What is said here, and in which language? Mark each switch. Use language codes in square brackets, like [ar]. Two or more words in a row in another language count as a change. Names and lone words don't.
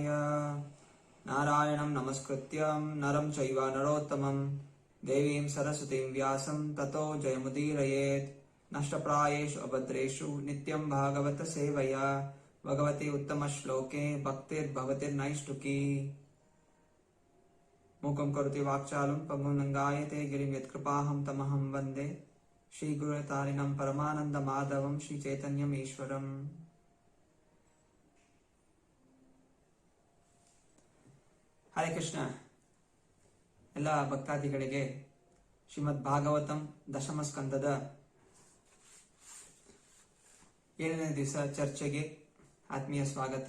[sa] ನಾರಾಯಣಂ ನಮಸ್ಕೃತ್ಯಂ ನರಂ ಚೈವ ನರೋತ್ತಮಂ ದೇವೀಂ ಸರಸ್ವತೀಂ ವ್ಯಾಸಂ ತತೋ ಜಯಮುದೀರಯೇತ್. ನಷ್ಟಪ್ರಾಯೇಷು ಅಭದ್ರೇಷು ನಿತ್ಯಂ ಭಾಗವತ ಸೇವಯ ಭಗವತಿ ಉತ್ತಮ ಶ್ಲೋಕೆ ಭಕ್ತಿರ್ಭವತಿರ್ನೈಷ್ಟುಕಿ. ಮೂಕಂ ಕರೋತಿ ವಾಕ್ಚಾಲಂ ಪಂಗುಂ ಲಂಘಾಯತೆ ಗಿರಿಂ ಯತ್ಕೃಪಾಹಂ ತಮಹಂ ವಂದೇ ಶ್ರೀ ಗುರುತಾರಿಣಂ ಪರಮಾನಂದ ಮಾಧವಂ ಶ್ರೀ ಚೈತನ್ಯಂ ಈಶ್ವರಂ. [kn] ಹರೇ ಕೃಷ್ಣ. ಎಲ್ಲ ಭಕ್ತಾದಿಗಳಿಗೆ ಶ್ರೀಮದ್ ಭಾಗವತಂ ದಶಮ ಸ್ಕಂದದ 7ನೇ ದಿವಸ ಚರ್ಚೆಗೆ ಆತ್ಮೀಯ ಸ್ವಾಗತ.